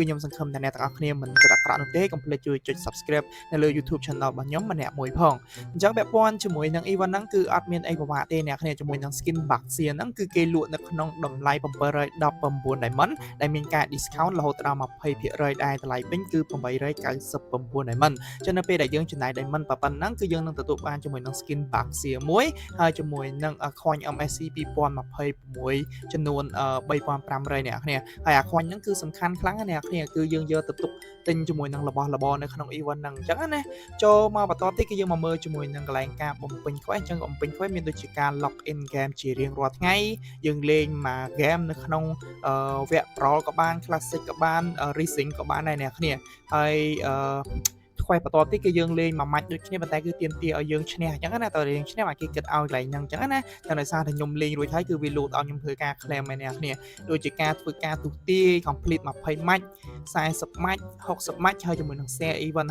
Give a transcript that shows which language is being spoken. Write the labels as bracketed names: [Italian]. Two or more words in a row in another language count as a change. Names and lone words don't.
[Khmer] ខ្ញុំសង្ឃឹមថាអ្នកទាំងអស់គ្នាមិនគិតអាក្រក់នោះទេកុំភ្លេចជួយចុច subscribe នៅលើ YouTube channel របស់ខ្ញុំម្នាក់មួយផងអញ្ចឹងពាក់ព័ន្ធជាមួយនឹង event ហ្នឹងគឺអត់មានអីពិបាកទេអ្នកគ្នាជាមួយនឹង skin Baxia ហ្នឹងគឺគេលក់នៅក្នុងតម្លៃ719 Diamond ដែលមានការ discount រហូតដល់ 20% ដែលតម្លៃពេញគឺ899 Diamond អញ្ចឹងនៅពេលដែលយើងចំណាយ Diamond ប៉ុណ្ណឹងគឺយើងនឹងទទួលបានជាមួយនឹង skin Baxia មួយហើយជាមួយនឹង coin MSC 2026ចំនួន3500អ្នកគ្នាហើយអា coin ហ្នឹងគឺសំខាន់ខ្លាំងណាស់អ្នកគ្នាគឺយើងយកទៅទុកទិញជាមួយនឹងរបស់របរនៅក្នុង event ហ្នឹងអញ្ចឹងណាចូលមកបន្តទៀតគឺយើងមកមើលជាមួយនឹងកន្លែងការបំពេញ quest អញ្ចឹងបំពេញ quest មានដូចជាការ [English] log in game [Khmer] ជារៀងរាល់ថ្ងៃយើងលេងមួយ game នៅក្នុងវគ្គ Pro ក៏បាន Classic ក៏បាន Racing ក៏បានដែរអ្នកគ្នា ហើយquest បន្តទៀតគឺយើងលេងមួយម៉ាច់ដូចគ្នាប៉ុន្តែគឺទាមទារឲ្យយើងឈ្នះអញ្ចឹងណាតើយើងឈ្នះអាចគេគិតឲ្យកន្លែងហ្នឹងអញ្ចឹងណាតែដោយសារតែខ្ញុំលេងរួចហើយគឺវា load ឲ្យខ្ញុំធ្វើការ claim ឯអ្នកគ្នាដូចជាការធ្វើការទូទាយ complete 20ម៉ាច់40ម៉ាច់60ម៉ាច់ហើយជាមួយនឹង [English] share event